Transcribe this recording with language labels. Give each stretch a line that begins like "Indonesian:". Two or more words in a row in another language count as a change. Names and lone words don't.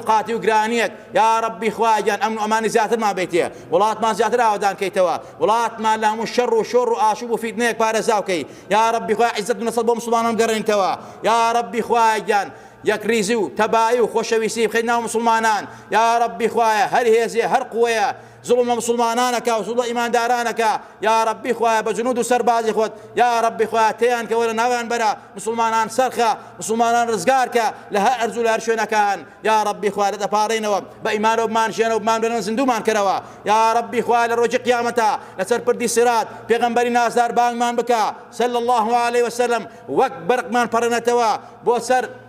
Central Kurdish: قاتی و گرانیەک، یا ڕەبی خوایە گیان ئەمن و ئەمانی زیاترمان بێتێ، وڵاتمان زیاتر ئاوادان کەیتەوە، وڵاتمان لە هەموو شەڕ و شۆڕ و ئاشوب و فیتنەیەک پارێزراوکەی، یا ڕەبی خوایە عیزەت و نەسەڵ بۆ موسڵمانان بگەڕێنیتەوە، یا ڕەبی خوایە گیان یەکریزی و تەبایی و خۆشەویستی بخەین ناو مسلمانان، یا ڕەبی خوایە هەر هێزێ هەر قووەیە ظلم مسلمانانەکە و ظلم ئیماندارانەکە، یا ڕەبی خوایە بە جنود و سەربازی خۆت، یا ڕەبی خوایە تێیان کەوە لە ناویان بەرە، مسلمانان سەرخە، مسلمانان ڕزگارکە لە هەر ئەرز و لە هەر شوێنەکان، یا ڕەبی خوایە دەپارڕینەوە بە ئیمان و بمانشێنە و بمان بێنن زیندومان کەرەوە، یا ڕەبی خوایە لە ڕۆژی قیامەتە لەسەر پردی سیرات پێغەمبەری نازدار بانگمان بکە
Arabic: صلی الله علیه وسلم،
Central Kurdish: وەک بەرقمان پەڕێنێتەوە بۆ سەر